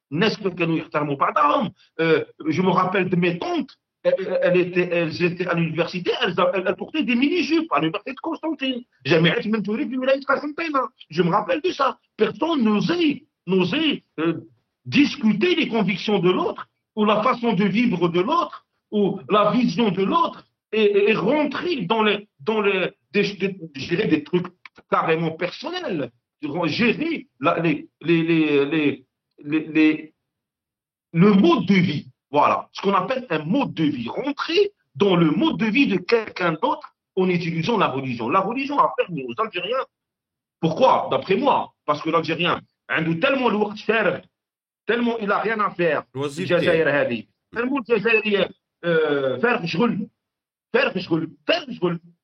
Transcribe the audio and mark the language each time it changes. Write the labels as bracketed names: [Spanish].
[Arabic] الناس كانوا يحترموا بعضهم. [French] Je me rappelle de mes tantes, elles étaient à l'université, elles portaient des mini-jupes à l'université de Constantine. [Arabic] جامعة منتوري في ولاية قسنطينة. [French] Je me rappelle de ça. Personne n'osait discuter les convictions de l'autre ou la façon de vivre de l'autre ou la vision de l'autre et rentrer dans je dirais des trucs carrément personnels. Gérer le mode de vie. Voilà, ce qu'on appelle un mode de vie. Rentrer dans le mode de vie de quelqu'un d'autre en utilisant la religion. La religion a permis aux Algériens. Pourquoi? D'après moi, parce que l'Algérien a tellement [Arabic] الوقت فارغ, [French] tellement il n'a rien à faire. [Arabic] الجزائر هذه tellement الجزائرية فارغ شغل.